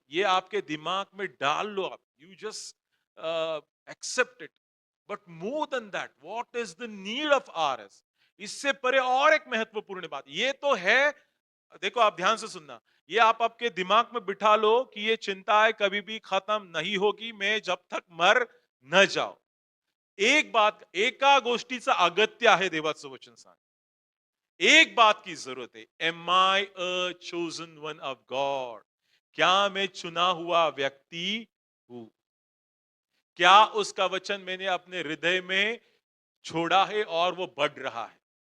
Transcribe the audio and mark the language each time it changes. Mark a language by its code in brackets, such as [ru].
[hi] ये आपके दिमाग में डाल लो आप। [en] You just accept it. But more than that, what is the need of hours? [hi] इससे परे और एक महत्वपूर्ण बात, ये तो है देखो आप ध्यान से सुनना, ये आप आपके दिमाग में बिठा लो कि ये चिंताएं कभी भी खत्म नहीं होगी, मैं जब तक मर न जाओ. एक बात, [mr] एका गोष्टीचा अगत्य आहे देवाचं वचन सांग. [hi] एक बात की जरूरत है, [en] Am I a chosen one of God? [hi] क्या मैं चुना हुआ व्यक्ति हूं? क्या उसका वचन मैंने अपने हृदय में छोड़ा है और वो बढ़ रहा है?